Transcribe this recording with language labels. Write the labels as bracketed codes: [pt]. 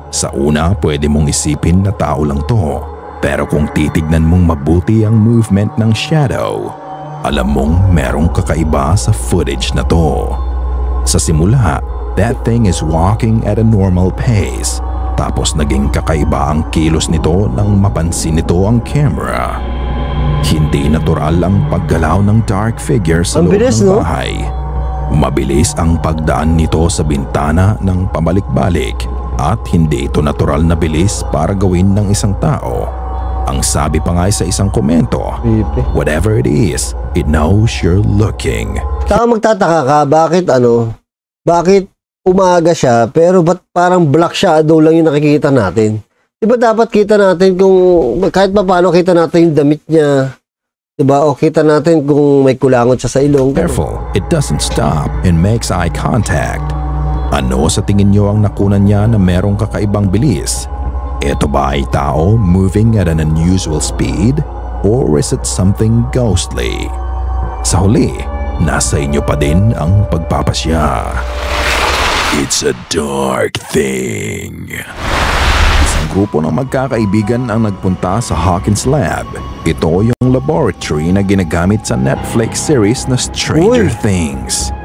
[tl] Sa una, pwede mong isipin na tao lang to. Pero kung titignan mong mabuti ang movement ng shadow, alam mong merong kakaiba sa footage na to. Sa simula, [en] that thing is walking at a normal pace. [tl] Tapos naging kakaiba ang kilos nito nang mapansin nito ang camera. Hindi natural ang paggalaw ng dark figure sa loob ng bahay. Mabilis ang pagdaan nito sa bintana ng pabalik-balik at hindi ito natural na bilis para gawin ng isang tao. Ang sabi pa nga sa isang komento, [en] whatever it is, it knows you're looking. [tl] Saka magtataka ka, bakit umaga siya pero ba't parang black shadow lang yung nakikita natin? Diba dapat kita natin kung kahit pa paano kita natin yung damit niya? Diba? O kita natin kung may kulangot siya sa ilong. [en] Careful, it doesn't stop and makes eye contact. [tl] Ano sa tingin nyo ang nakunan niya na merong kakaibang bilis? Ito ba ay tao [en] moving at an unusual speed? Or is it something ghostly? [tl] Sa huli, nasa inyo pa din ang pagpapasya. [en] It's a dark thing. [tl] Isang grupo ng magkakaibigan ang nagpunta sa Hawkins Lab. Ito yung laboratory na ginagamit sa Netflix series na Stranger Things.